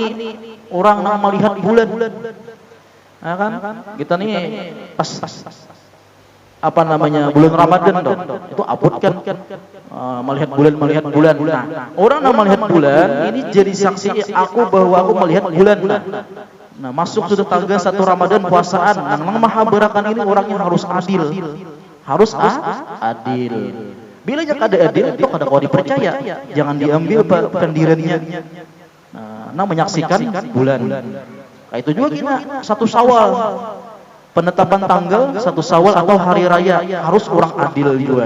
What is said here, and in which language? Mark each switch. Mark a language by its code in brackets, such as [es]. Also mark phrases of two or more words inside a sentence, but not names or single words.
[id] Orang yang melihat bulan. Nah, kan kita nih pas apa namanya bulan Ramadan dong. [bjn] Itu abut kan melihat bulan. [id] Nah, orang yang melihat bulan ini jadi saksi aku bahwa aku melihat bulan. [bjn] Nah, masuk sudah tanggal 1 Ramadan puasaan. Nang maha berakan ini orangnya harus adil. [id] Harus adil. [bjn] Bila kada adil itu kada kau dipercaya. Jangan diambil pendiriannya. [id] Nah, menyaksikan bulan. Nah, itu juga kita 1 Syawal. Penetapan tanggal 1 Syawal atau hari raya harus orang adil juga.